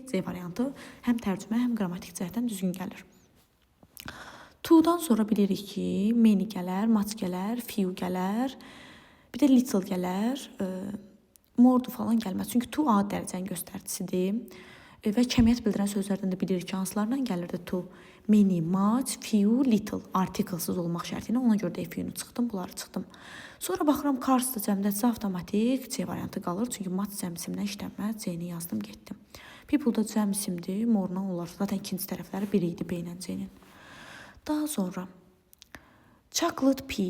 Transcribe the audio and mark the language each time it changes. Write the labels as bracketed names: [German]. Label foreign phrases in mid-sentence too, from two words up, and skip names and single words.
[Azerbaijani] C variantı həm tərcümə, həm qrammatik cəhətdən düzgün gəlir. To-dan sonra bilirik ki, many gələr, much gələr, few gələr, bir də little gələr, more falan gəlməz. Çünki to A dərəcənin göstəricisidir. Və kəmiyyət bildirən sözlərdən də bilirik ki, hansılardan gəlirdi to? [English] Many, much, few, little. [Azerbaijani] Artiklsız olmaq şərti ilə ona görə də few-nu çıxdım, bunları çıxdım. Sonra baxıram cars da cəmdədirsə avtomatik C variantı qalır. Çünki much cəm isimdən işlənməz. C-ni yazdım, getdim. People da cəm isimdir, more-la onlar. Zaten ikinci tərəfləri biri idi B ilə C-nin. Daha sonra [English] chocolate pea.